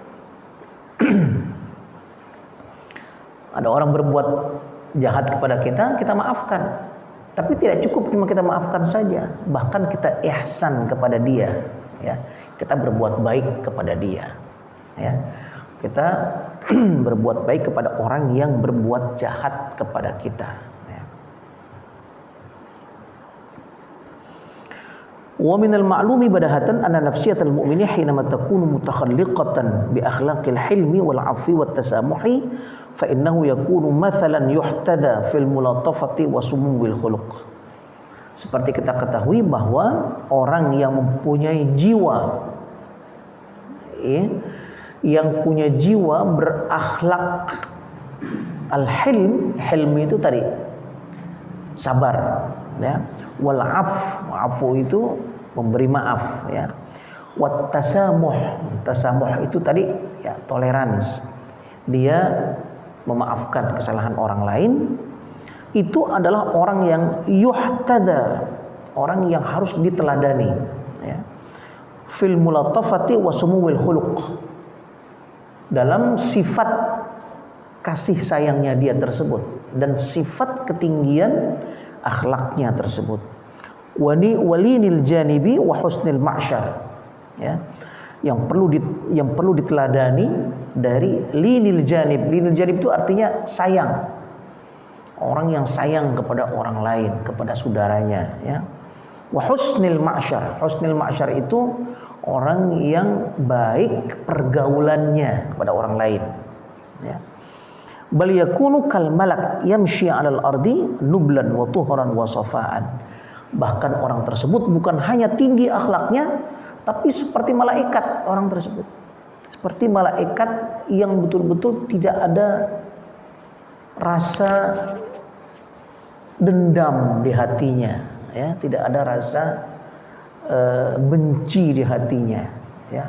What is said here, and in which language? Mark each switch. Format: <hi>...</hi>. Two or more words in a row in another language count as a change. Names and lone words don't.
<id>Ada orang berbuat jahat kepada kita maafkan. Tapi tidak cukup cuma kita maafkan saja, bahkan kita ihsan kepada dia, ya. Kita berbuat baik kepada dia, ya. Kita berbuat baik kepada orang yang berbuat jahat kepada kita, ya.</id> <ar>ومن المعلوم بداهة أن نفسية المؤمن حينما تكون متخلقة بأخلاق الحلم والعفو والتسامح فإنه يكون مثالا يحتذى في الملاطفة وسمو الخلق.</ar> <id>Seperti kita ketahui bahwa orang yang mempunyai jiwa yang punya jiwa berakhlak al-hilm, hilm itu tadi sabar ya,</id> <ar>والعفو</ar> <id>itu memberi maaf ya,</id> <ar>والتسامح,</ar> <id>tasamuh itu tadi ya toleransi, dia memaafkan kesalahan orang lain. Itu adalah orang yang yuhtada, orang yang harus diteladani ya.</id> <ar>في الملاطفة وسمو الخلق,</ar> <id>dalam sifat kasih sayangnya dia tersebut dan sifat ketinggian akhlaknya tersebut.</id> <ar>ولين الجانب وحسن المعشر ya.</ar> <id>Yang perlu diteladani dari</id> <ar>لين الجانب. لين الجانب</ar> <id>itu artinya sayang. Orang yang sayang kepada orang lain, kepada saudaranya ya.</id> <ar>وحسن المعشر. حسن المعشر</ar> <id>itu orang yang baik pergaulannya kepada orang lain ya.</id> <ar>بل يكون كالملك يمشي على الأرض نبلا وطهرا وصفاء.</ar> <id>Bahkan orang tersebut bukan hanya tinggi akhlaknya, tapi seperti malaikat orang tersebut. Seperti malaikat yang betul-betul tidak ada rasa dendam di hatinya, ya, tidak ada rasa benci di hatinya, ya.</id>